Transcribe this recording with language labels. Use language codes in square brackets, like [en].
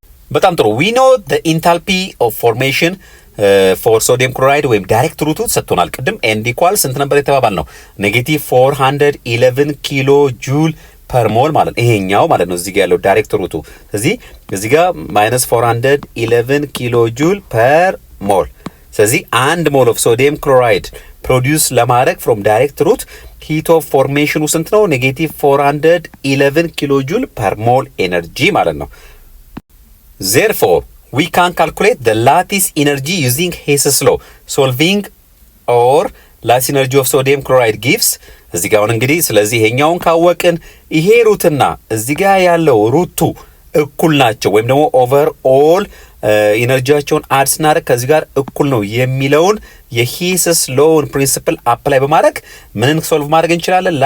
[am] በጣም ጥሩ። [en] we know the enthalpy of formation for sodium chloride [am] ወይም ዳይሬክት ሩቱ ሰጥቶናል ቅድም ኤንድ ኢኳል ስንት ነበር የተባባል ነው ኔጌቲቭ 411 ኪሎ ጁል ፐር ሞል ማለት ይሄኛው ማለት ነው እዚህ ጋር ያለው ዳይሬክት ሩቱ። ስለዚህ እዚህ ጋር ማይነስ 411 ኪሎ ጁል ፐር ሞል። ስለዚህ አንድ ሞል ኦፍ ሶዲየም ክሎራይድ ፕሮዲዩስ ለማድረግ ፍሮም ዳይሬክት ሩት ሂት ኦፍ ፎርሜሽኑ ስንት ነው? ኔጌቲቭ 411 ኪሎ ጁል ፐር ሞል ኤነርጂ ማለት ነው። [en] Therefore, we can calculate the lattice energy using Hess's law. Solving or lattice energy of sodium chloride gives [am] እዚህ ጋር እንግዲህ ስለዚህ ይሄኛውን ካወቅን ይሄ ሩትና እዚህ ጋር ያለው ሩቱ እኩል ናቸው ወይም ደግሞ ኦቨር ኦል ኢነርጂያቸውን አድ ስናደርግ ከዚህ ጋር እኩል ነው የሚለውን የሂስስ ሎውን ፕሪንሲፕል አፕላይ በማድረግ ምንን ሶልቭ ማድረግ እንችላለን?